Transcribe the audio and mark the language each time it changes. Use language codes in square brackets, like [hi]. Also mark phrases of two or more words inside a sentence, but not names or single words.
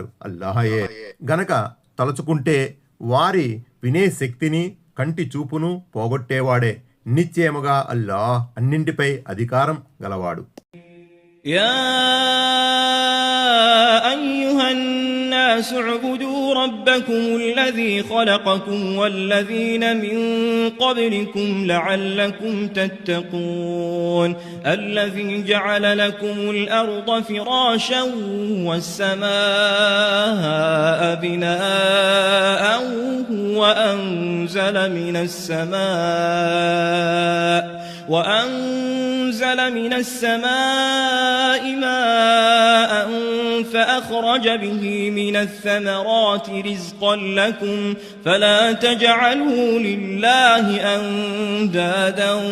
[te] అల్లాహయే గనక తలుచుకుంటే వారి వినే శక్తిని కంటి చూపును పోగొట్టేవాడే. నిశ్చయముగా అల్లాహ్ అన్నింటిపై అధికారం గలవాడు. [ar] يا أيها الناس اعبدوا ربكم الذي خلقكم والذين من قبلكم لعلكم تتقون الذي جعل لكم الأرض فراشا والسماء بناء وأنزل من السماء ماء فأخرج به من الثمرات رزقا لكم فلا تجعلوا لله أندادا